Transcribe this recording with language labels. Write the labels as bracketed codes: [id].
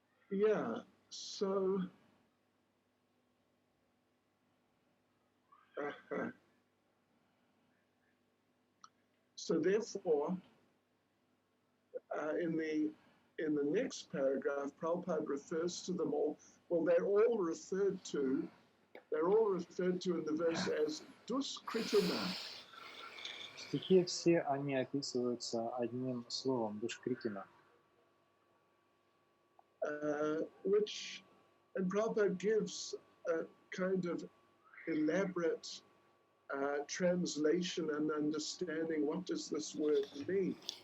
[en] Yeah, so so therefore, in the next paragraph, Prabhupada refers to them all. Well, they're all referred to in the verse as duskritina. [ru] Стихи все они описываются одним словом душкритина, [en] Which, and Prabhupada gives a kind of elaborate translation and understanding. What does this word mean?